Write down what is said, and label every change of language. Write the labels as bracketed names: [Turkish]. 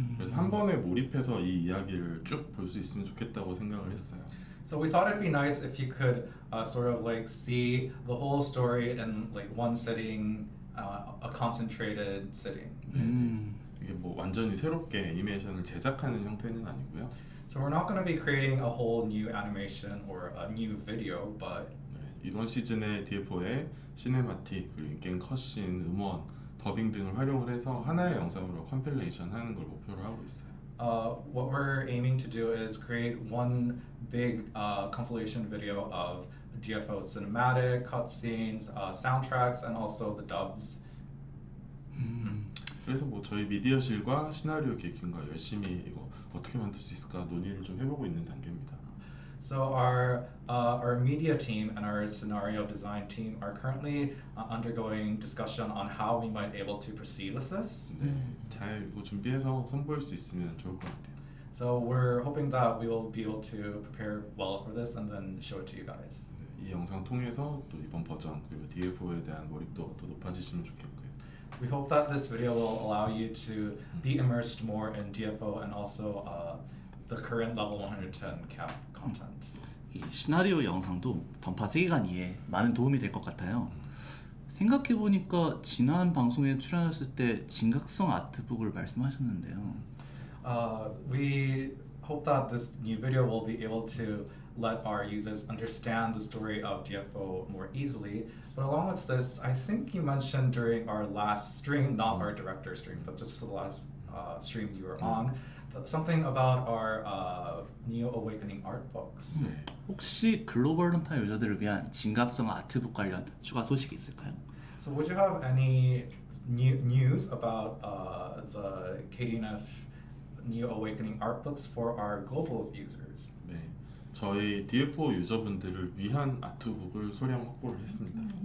[Korean] 그래서 한 번에 몰입해서 이 이야기를 쭉 볼 수 있으면 좋겠다고 생각을 했어요. [English] So we thought it'd be nice if you could sort of like see the whole story in like one sitting, a concentrated sitting. [Korean] 이게 뭐 완전히 새롭게 애니메이션을 제작하는 형태는 아니고요. [English] So we're not going to be creating a whole new animation or a new video, but [Korean] 네, 이번 시즌에 DFO의 시네마틱, 그리고 인게임 컷신, 음원, 더빙 등을 활용을 해서 하나의 영상으로 컴필레이션 하는 걸 목표로 하고 있어요. [English] what we're aiming to do is create one big compilation video of DFO cinematic, cutscenes, soundtracks, and also the dubs. [Korean] 그래서 뭐 저희 미디어실과 시나리오 기획팀과 열심히 이거 어떻게 만들 수 있을까 논의를 좀 해보고 있는 단계입니다. [English] So our media team and our scenario design team are currently undergoing discussion on how we might able to proceed with this. [Korean] 네, 잘 이거 준비해서 선보일 수 있으면 좋을 것 같아요. [English] So we're hoping that we will be able to prepare well for this and then show it to you guys. [Korean] 네, 이 영상 통해서 또 이번 버전 그리고 DFO에 대한 몰입도가 또 높아지시면 좋겠고요. [English] We hope that this video will allow you to be immersed more in DFO and also the current level 110 cap content. [Korean] 이 시나리오 영상도 던파 세계관 이해에 많은 도움이 될 것 같아요. 생각해보니까 지난 방송에 출연하셨을 때 진각성 아트북을 말씀하셨는데요. [English] We hope that this new video will be able to let our users understand the story of DFO more easily. But along with this, I think you mentioned during our last stream, not our director stream, but just the last stream you were on, something about our Neo Awakening art books. [Korean] 네. 혹시 글로벌 던파 유저들을 위한 진각성 아트북 관련 추가 소식이 있을까요? [English] So would you have any news about the KDNF Neo Awakening art books for our global users? [Korean] 네, 저희 DFO 유저분들을 위한 아트북을 소량 확보를 했습니다.